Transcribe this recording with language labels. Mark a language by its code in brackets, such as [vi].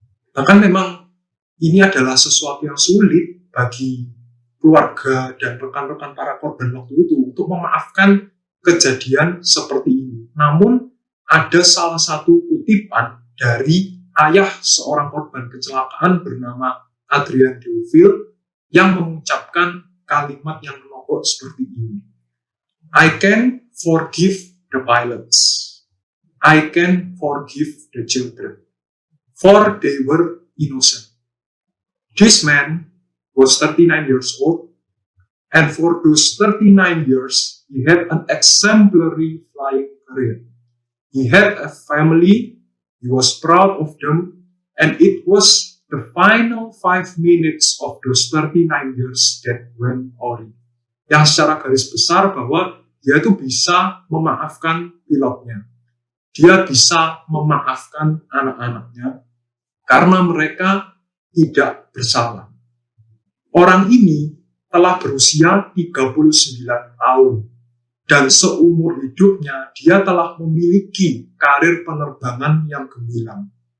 [id] Bahkan memang ini adalah sesuatu yang sulit bagi keluarga dan rekan-rekan para korban waktu itu untuk memaafkan kejadian seperti ini. Namun ada salah satu kutipan dari ayah seorang korban kecelakaan bernama Adrian Deauville yang mengucapkan kalimat yang menokok seperti ini. [en] I can forgive the pilots. I can forgive the children, for they were innocent. This man was 39 years old, and for those 39 years, he had an exemplary flying career. He had a family, He was proud of them, and it was the final 5 minutes of those 39 years that went awry. [id] Yang secara garis besar bahwa dia itu bisa memaafkan pilotnya. Dia bisa memaafkan anak-anaknya karena mereka tidak bersalah. Orang ini telah berusia 39 tahun dan seumur hidupnya dia telah memiliki karir penerbangan yang gemilang.